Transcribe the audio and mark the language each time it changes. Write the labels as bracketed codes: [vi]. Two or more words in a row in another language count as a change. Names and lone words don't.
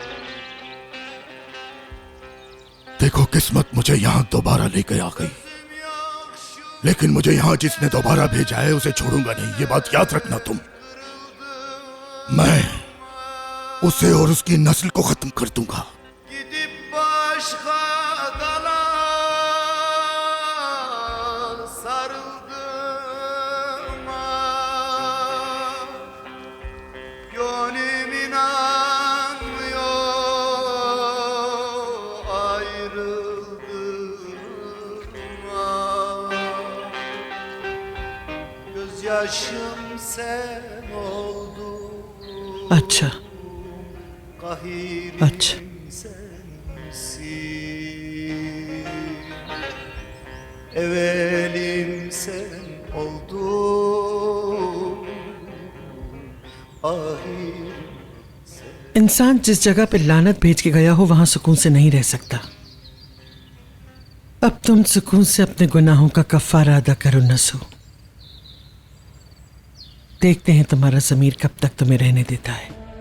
[hi] देखो, किस्मत मुझे यहां दोबारा लेकर आ गई, लेकिन मुझे यहां जिसने दोबारा भेजा है उसे छोड़ूंगा नहीं। ये बात याद रखना तुम। मैं उसे और उसकी नस्ल को खत्म कर दूंगा। [tr] Gidip başka dala sarıldım, gönlüm inanmıyor ayrıldığıma. Gözyaşım sen oldun, [hi] अच्छा [tr] kahirim [hi] अच्छा [tr] sensin, evelim sen oldun, ahirim. [hi] इंसान जिस जगह पे लानत भेज के गया हो वहां सुकून से नहीं रह सकता। अब तुम सुकून से अपने गुनाहों का कफारा अदा करो नसू। देखते हैं तुम्हारा ज़मीर कब तक तुम्हें रहने देता है।